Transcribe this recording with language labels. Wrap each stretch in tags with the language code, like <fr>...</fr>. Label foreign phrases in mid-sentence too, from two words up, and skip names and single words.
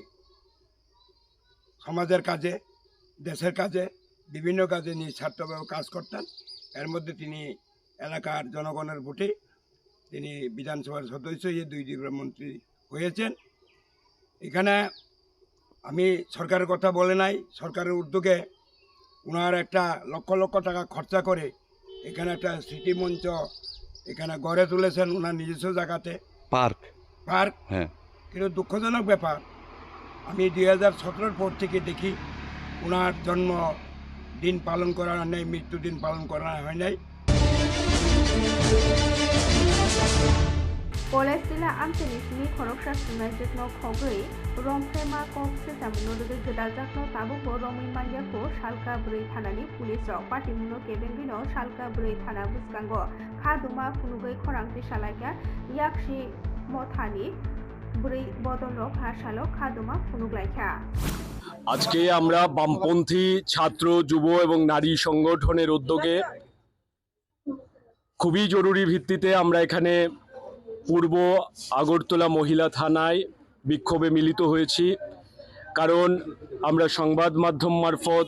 <bn>সমাজের কাজে দেশের কাজে বিভিন্ন কাজে নিঃস্বার্থভাবে কাজ করতেন এর মধ্যে তিনি এলাকার জনগণের ভোটে তিনি বিধানসভার সদস্য হয়ে দুইবার মন্ত্রী হয়েছেন এখানে আমি সরকারের কথা বলে নাই সরকারের উদ্যোগে ওনার একটা লক্ষ লক্ষ টাকা খরচা করে এখানে একটা স্মৃতিমঞ্চ এখানে গড়ে তুলেছেন ওনার নিজস্ব জায়গাতে পার্ক হ্যাঁ কিন্তু দুঃখজনক ব্যাপার আমি 2017 পর থেকে দেখি ওনার জন্ম দিন পালন করা নেই মৃত্যুদিন পালন করা হয় নাই</bn> <trp>Polestila Amchini Simi Khoroksa Sunajitno Khogui Romprema Kokse Jamunoduge Gedajakno Tabuko Romi Manjako Shalka Brui Thanani Police Rok Patimuno Kebengino Shalka Brui Thana Buskango Khaduma Funugoi Khorangti Shalaka Yakshi Mothani Brui Bodolok Hashalo Khaduma Funuglaika</trp> <bn>আজকে আমরা বামপন্থী ছাত্র যুব এবং নারী সংগঠনের উদ্যোগে খুবই জরুরি ভিত্তিতে আমরা এখানে পূর্ব আগরতলা মহিলা থানায় বিক্ষোভে মিলিত হয়েছি কারণ আমরা সংবাদ মাধ্যম মারফত</bn>